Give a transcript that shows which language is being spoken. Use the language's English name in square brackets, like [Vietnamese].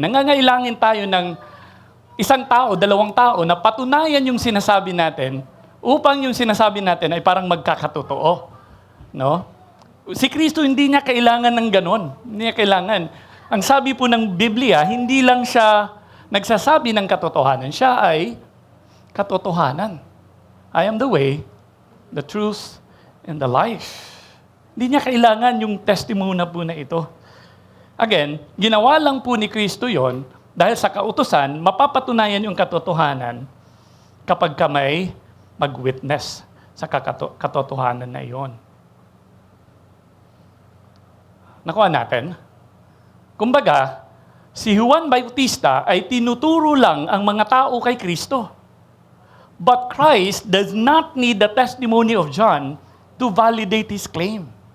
[Filipino] Nangangailangan tayo ng isang tao, 2 tao na patunayan yung sinasabi natin upang yung sinasabi natin ay parang magkakatotoo. No? Si Kristo hindi niya kailangan ng ganon. Hindi niya kailangan. Ang sabi po ng Biblia, hindi lang siya nagsasabi ng katotohanan. Siya ay katotohanan. [English] I am the way, the truth, and the life. [Filipino] Hindi niya kailangan yung testimony po na ito. Again, ginawa lang po ni Kristo yon dahil sa kautusan, mapapatunayan yung katotohanan kapag ka may mag-witness sa katotohanan na iyon. Nakuha natin? Kumbaga, si Juan Bautista ay tinuturo lang ang mga tao kay Kristo. [English] But Christ does not need the testimony of John to validate his claim.